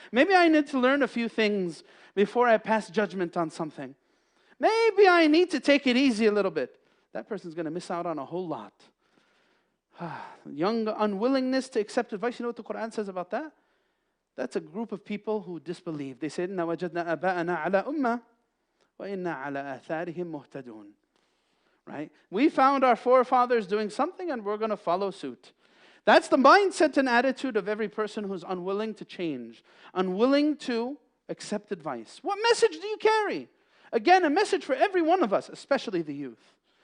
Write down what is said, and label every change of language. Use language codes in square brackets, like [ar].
[en] Maybe I need to learn a few things before I pass judgment on something. Maybe I need to take it easy a little bit. That person's going to miss out on a whole lot. Young unwillingness to accept advice. You know what the Quran says about that? That's a group of people who disbelieve. They said, [ar] إِنَّا وَجَدْنَا أَبَاءَنَا عَلَىٰ أُمَّةٍ وَإِنَّا عَلَىٰ آثَارِهِمْ مُهْتَدُونَ. [en] Right? We found our forefathers doing something and we're going to follow suit. That's the mindset and attitude of every person who's unwilling to change, unwilling to accept advice. What message do you carry? Again, a message for every one of us, especially the youth.